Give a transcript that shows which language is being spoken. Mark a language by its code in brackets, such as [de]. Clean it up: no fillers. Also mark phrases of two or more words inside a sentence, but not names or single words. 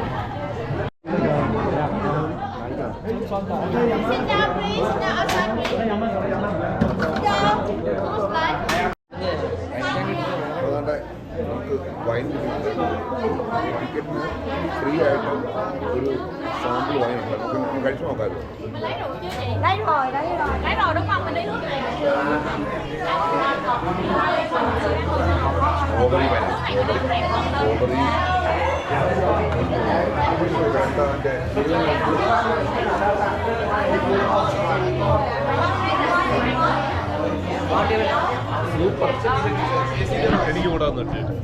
[en] Sit down, please. Sit down outside, please. Sit down. Who's like? [ml] അതുകൊണ്ട് നമുക്ക് വൈൻ ടിക്കറ്റിന് ഫ്രീ ആയിട്ട് ഒരു [en] sample wine [ml] ഉണ്ട്. നമുക്ക് കഴിച്ചു നോക്കാമല്ലോ. [vi] Lấy rồi. Lấy rồi đúng không? Mình lấy nước này. [en] Strawberry wine. സ്ട്രോബെറി [ml] എനിക്ക് കൂടെ വന്നിട്ട്